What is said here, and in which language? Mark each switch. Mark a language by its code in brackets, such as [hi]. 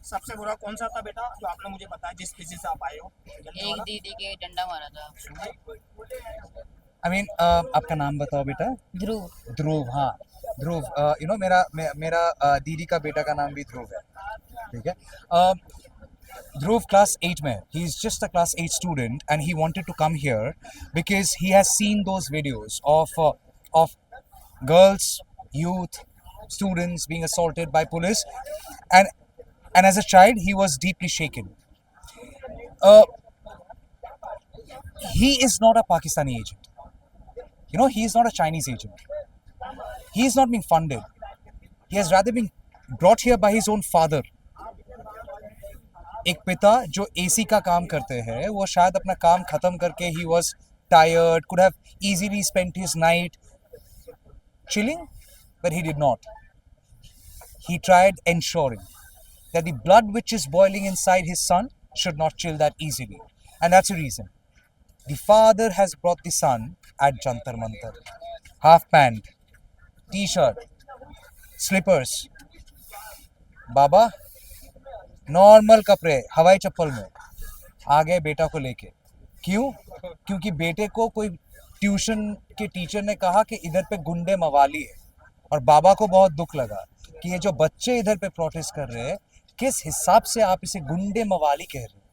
[hi] सबसे बुरा कौन सा था बेटा जो आपने मुझे बताया, जिस किसी से आप आए हो? एक दीदी के डंडा मारा था। आई मीन आपका नाम बताओ बेटा। ध्रुव। ध्रुव, हाँ ध्रुव। यू नो मेरा दीदी का बेटा का नाम भी ध्रुव है, ठीक है। ध्रुव क्लास 8 में, [en] he is just a class 8 student and he wanted to come here because he has seen those videos of girls, youth, students being assaulted by police, and as a child he was deeply shaken. He is not a Pakistani agent, you know, he is not a Chinese agent, he is not being funded, he has rather been brought here by his own father. [hi] एक पिता जो AC का काम करते हैं, वो शायद अपना काम खत्म करके [en] he was tired, could have easily spent his night chilling, but he did not. He tried ensuring that the blood which is boiling inside his son should not chill that easily, and that's the reason the father has brought the son at Jantar Mantar, half pant, t-shirt, slippers. [hi] Baba normal कपड़े, हवाई चप्पल में आ गए बेटा को लेके। क्यों? क्योंकि बेटे को कोई ट्यूशन के टीचर ने कहा कि इधर पे गुंडे मवाली है, और बाबा को बहुत दुख लगा कि ये जो बच्चे इधर पे प्रोटेस्ट कर रहे हैं, किस हिसाब से आप इसे गुंडे मवाली कह रहे हो?